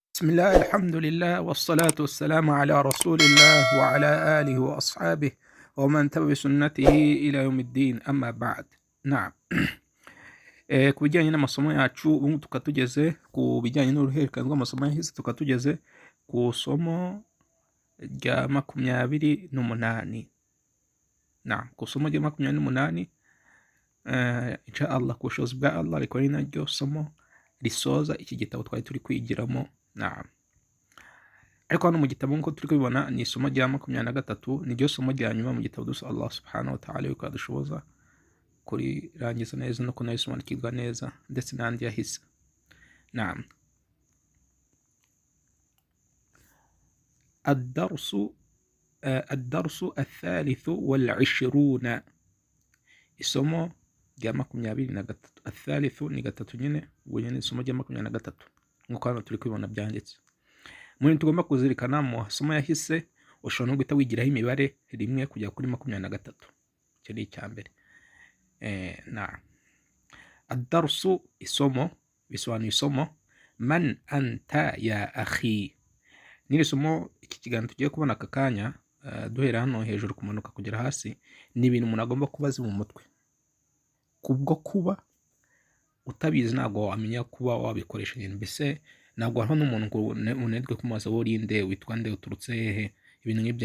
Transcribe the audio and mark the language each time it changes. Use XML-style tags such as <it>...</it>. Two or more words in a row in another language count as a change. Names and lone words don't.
<ar>بسم الله الحمد لله والصلاة والسلام على رسول الله وعلى آله وأصحابه ومن تبع سنته إلى يوم الدين أما بعد. نعم.</ar> <rw>Ku bijyanye n'amasomo yacu ubu tukaba tugeze ku bijyanye n'uruhererekane rw'amasomo yahise, tukaba tugeze ku isomo rya 28. Ku isomo rya 28</rw> <ar>إن شاء الله,</ar> <rw>ku bushobozi bwa Allah rikaba ari naryo somo risoza iki gitabo twari turi kwigiramo. Ariko hano mu gitabo nk'uko turi kubibona ni isomo rya 23, niryo somo rya nyuma mu gitabo. Dusa</rw> <ar>الله سبحانه وتعالى</ar> <rw>yuko adushoboza kurirangiza neza no kunayisobanukirwa neza ndetse n'andi yahise.</rw> <ar>الدرس الثالث والعشرون،</ar> <rw>isomo rya 23. الثالث ni gatatu nyine, ubwo nyine isomo rya 23 nk'uko hano turi kubibona byanditse. Muri tugomba kuzirikana mu masomo yahise, ushobora no guhita wigiraho imibare rimwe kujya kuri 23. Icyo ni icya mbere. الدرس isomo bisobanuye isomo.</rw> <ar>من أنت يا أخي,</ar> <rw>ni isomo iki kiganiro tugiye kubona aka kanya, duhera hano hejuru kumanuka kugera hasi, ni ibintu umuntu agomba kubaza mu mutwe. Kubwo kuba utabizi ntabwo wamenya kuba wabikoresha ibintu. Mbese ntabwo hariho n'umuntu ngo unedwe kumubaza wowe urinde, witwa nde, uturutse hehe, ibintu nk'ibyo.</rw>